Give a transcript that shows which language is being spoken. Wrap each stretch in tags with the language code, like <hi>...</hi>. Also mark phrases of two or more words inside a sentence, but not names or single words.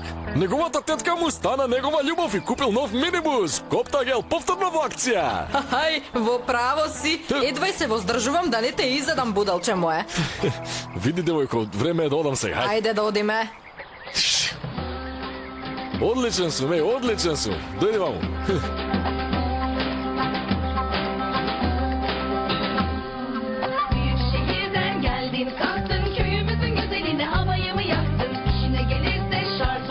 <mk>Неговата тетка му стана негова љубов и купил нов минибус. Коптагел повторно во акција. Ај, во право си. Едвај се воздржувам да не те изадам, будалче мое. Види, девојко, време е да одам сега. Ајде да одиме. Одличен сум, одличен сум. Дојди ваму.</mk> <tr>Şehirden geldin kalktın köyümüzün güzeline havayı mı yaktın İşine gelirse şart</tr>